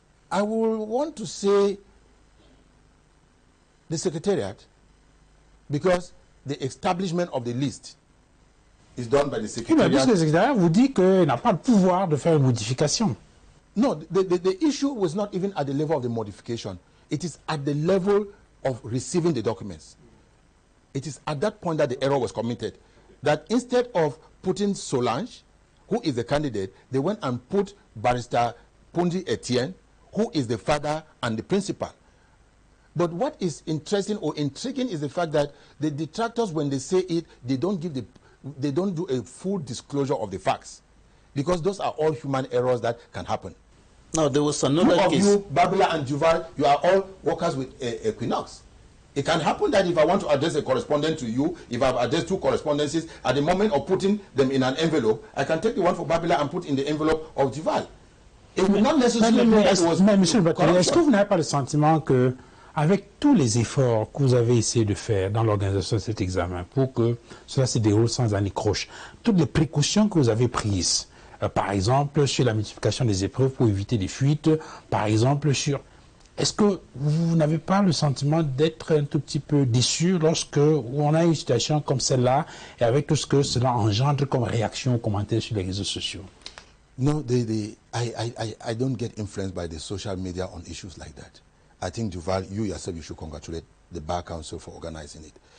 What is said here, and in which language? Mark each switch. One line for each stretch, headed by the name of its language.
English: I will want to say the secretariat, because the establishment of the list is done by the secretariat.
French: Oui, mais le secrétariat vous dit qu'il n'a pas le pouvoir de faire une modification.
English: No, the issue was not even at the level of the modification. It is at the level of receiving the documents. It is at that point that the error was committed. That instead of putting Solange, who is the candidate, they went and put Barrister Pondi Etienne, who is the father and the principal. But what is interesting or intriguing is the fact that the detractors, when they say it, they don't do a full disclosure of the facts, because those are all human errors that can happen. Now, there was another case. Two of you, BABILA and Duval, you are all workers with Équinoxe. It can happen that if I want to address a correspondent to you, if I've addressed two correspondences, at the moment of putting them in an envelope, I can take the one for BABILA and put in the envelope of Duval. It will not necessarily mean that it was
French: Monsieur le Bâtonnier, est-ce que
English: corruption.
French: vous n'avez pas le sentiment que, avec tous les efforts que vous avez essayé de faire dans l'organisation de cet examen pour que cela se déroule sans anicroche, toutes les précautions que vous avez prises, par exemple sur la multiplication des épreuves pour éviter des fuites, par exemple sur... Est-ce que vous n'avez pas le sentiment d'être un tout petit peu déçu lorsque on a une situation comme celle-là et avec tout ce que cela engendre comme réaction ou commentaire sur les réseaux sociaux?
English: No, I don't get influenced by the social media on issues like that. I think, Duval, you yourself, you should congratulate the Bar Council for organizing it.